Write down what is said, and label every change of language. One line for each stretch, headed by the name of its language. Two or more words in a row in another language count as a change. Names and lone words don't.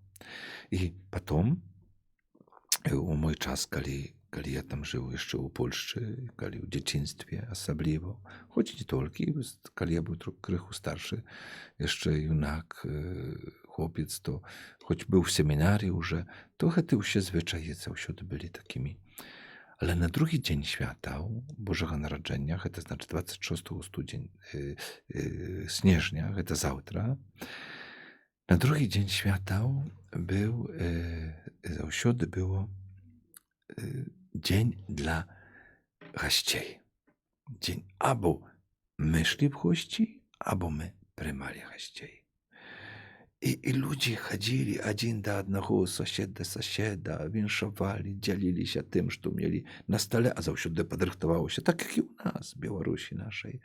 Belarusian: І потом, у мой час, калі я там жыў яшчэ ў Польшчы, калі ў дзяцінстве асабліва, хоць не толькі, калі я быў крыху старшы, яшчэ юнак, хлопец, то хоць быў в семінарі уже, то гэты ўсе звычаі заўсёды былі такімі. Але на другі дзень святаў Божага нараджэння, гэта значыць 26 снежня, гэта заўтра, на другі дзень святаў заўсёды
Polish: było dzień dla gości. Dzień albo my szli w gości, albo my prymali gości. I ludzie chodzili один do одного, sąsied do sąsieda, winszowali, dzielili się tym, co mieli na stole, a zawsze podrychtowało się, tak jak i u nas, w Białorusi naszej.